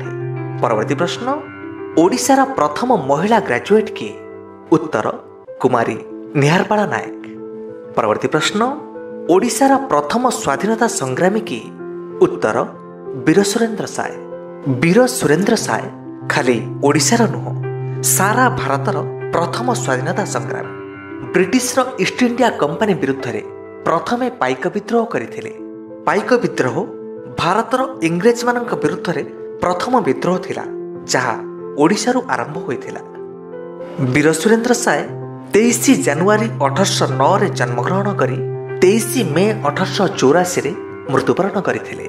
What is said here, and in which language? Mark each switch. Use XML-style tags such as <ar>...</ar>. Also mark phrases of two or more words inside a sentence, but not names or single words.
<or>ପରବର୍ତ୍ତୀ ପ୍ରଶ୍ନ, ଓଡ଼ିଶାର ପ୍ରଥମ ମହିଳା ଗ୍ରାଜୁଏଟ୍ କିଏ? ଉତ୍ତର କୁମାରୀ ନିହାରବାଳା ନାୟକ। ପରବର୍ତ୍ତୀ ପ୍ରଶ୍ନ, ଓଡ଼ିଶାର ପ୍ରଥମ ସ୍ୱାଧୀନତା ସଂଗ୍ରାମୀ କିଏ? ଉତ୍ତର ବୀର ସୁରେନ୍ଦ୍ର ସାଏ। ବୀର ସୁରେନ୍ଦ୍ର ସାଏ ଖାଲି ଓଡ଼ିଶାର ନୁହଁ, ସାରା ଭାରତର ପ୍ରଥମ ସ୍ୱାଧୀନତା ସଂଗ୍ରାମୀ। ବ୍ରିଟିଶର ଇଷ୍ଟ ଇଣ୍ଡିଆ କମ୍ପାନୀ ବିରୁଦ୍ଧ ରେ ପ୍ରଥମେ ପାଇକ ବିଦ୍ରୋହ କରିଥିଲେ। ପାଇକ ବିଦ୍ରୋହ ଭାରତର ଇଂରେଜ ମାନଙ୍କ ବିରୁଦ୍ଧ ରେ ପ୍ରଥମ ବିଦ୍ରୋହ ଥିଲା ଯାହା ଓଡ଼ିଶା ରୁ ଆରମ୍ଭ ହୋଇଥିଲା। ବୀର ସୁରେନ୍ଦ୍ର ସାଏ 23 ଜାନୁଆରୀ 1809 ରେ ଜନ୍ମଗ୍ରହଣ କରି 23 ମେ 1884 ରେ ମୃତ୍ୟୁବରଣ କରିଥିଲେ।</or>